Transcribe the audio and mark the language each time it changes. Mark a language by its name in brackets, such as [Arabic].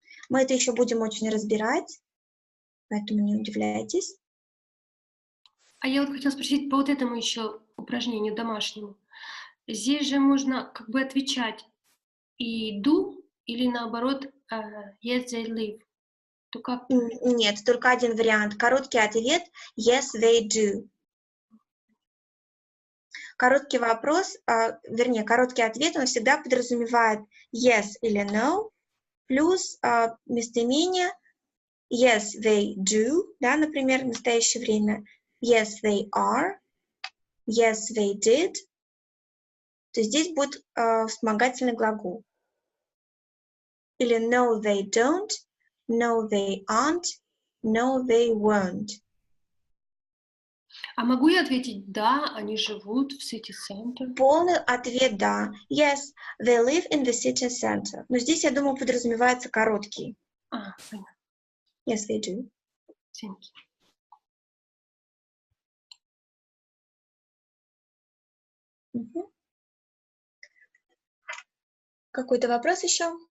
[Russian] Мы это еще будем очень разбирать, поэтому не удивляйтесь. А я вот хотела спросить по вот этому еще упражнению домашнему. Здесь же можно как бы отвечать и do, или наоборот [English] yes, they live. [Russian] То как? Нет, только один вариант. Короткий ответ [English] yes, they do. [Russian] Короткий вопрос, вернее, короткий ответ, он всегда подразумевает yes или no, плюс местоимение [English] yes, they do, [Russian] да, например, в настоящее время, [English] yes, they are, yes, they did, [Russian] то здесь будет вспомогательный глагол. [English] Или no, they don't, no, they aren't, no, they won't. [Russian] А могу я ответить да, они живут в city center? Полный ответ да. [English] Yes, they live in the city center. [Russian] Но здесь, я думаю, подразумевается короткий. Понятно. [English] Yes, they do. Thank you. [Russian] Какой-то вопрос еще?